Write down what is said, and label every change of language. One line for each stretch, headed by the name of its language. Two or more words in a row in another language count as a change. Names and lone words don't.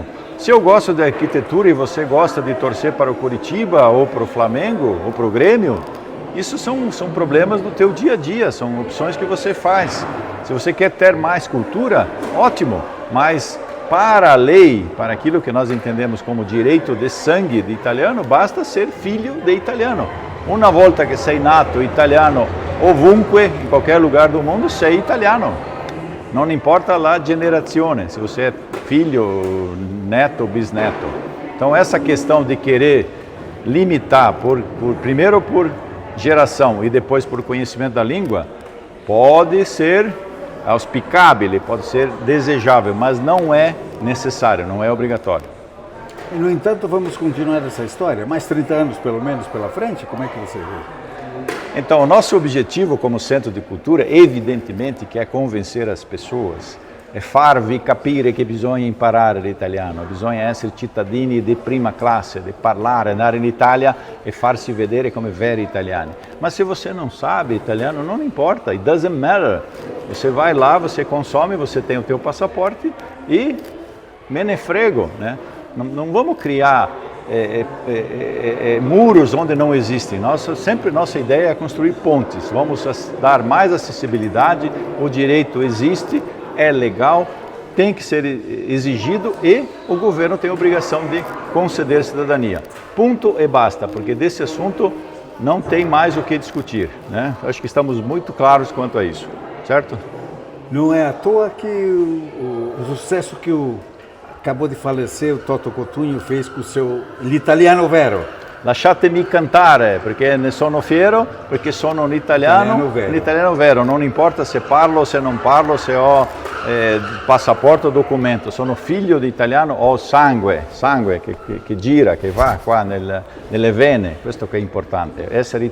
Portuguese: Se eu gosto de arquitetura e você gosta de torcer para o Curitiba ou para o Flamengo ou para o Grêmio, isso são problemas do teu dia a dia, são opções que você faz. Se você quer ter mais cultura, ótimo, mas para a lei, para aquilo que nós entendemos como direito de sangue de italiano, basta ser filho de italiano.
Italian: Uma volta que sei nato italiano ovunque,
Portuguese: em qualquer lugar do mundo,
Italian: sei italiano.
Portuguese: Não importa a gerazione, se você é filho, neto ou bisneto. Então essa questão de querer limitar, primeiro por geração e depois por conhecimento da língua, pode ser auspicável, pode ser desejável, mas não é necessário, não é obrigatório. E, no entanto, vamos continuar essa história? Mais 30 anos, pelo menos, pela frente? Como é que você vê? Então, o nosso objetivo como Centro de Cultura, evidentemente, que é convencer as pessoas, é
Italian: farvi capire che bisogna imparare l'italiano, bisogna essere cittadini di prima classe, di parlare, andare in Italia e farsi vedere come veri italiani.
Portuguese: Mas se você não sabe italiano, não importa,
English: it doesn't matter.
Portuguese: Você vai lá, você consome, você tem o teu passaporte e
Italian: me ne frego,
Portuguese: né? Não vamos criar muros onde não existem. Nossa ideia é construir pontes, vamos dar mais acessibilidade, o direito existe, é legal, tem que ser exigido e o governo tem a obrigação de conceder cidadania. Ponto e basta, porque desse assunto não tem mais o que discutir, né? Acho que estamos muito claros quanto a isso, certo? Não é à toa que o sucesso que acabou de falecer, o Toto Cotugno fez com o seu L'Italiano Vero.
Italian: Lasciatemi cantare, perché ne sono fiero, perché sono un italiano vero, non importa se parlo, se non parlo, se ho passaporto o documento, sono figlio di italiano, ho sangue che gira, che va qua nelle vene, questo che è importante.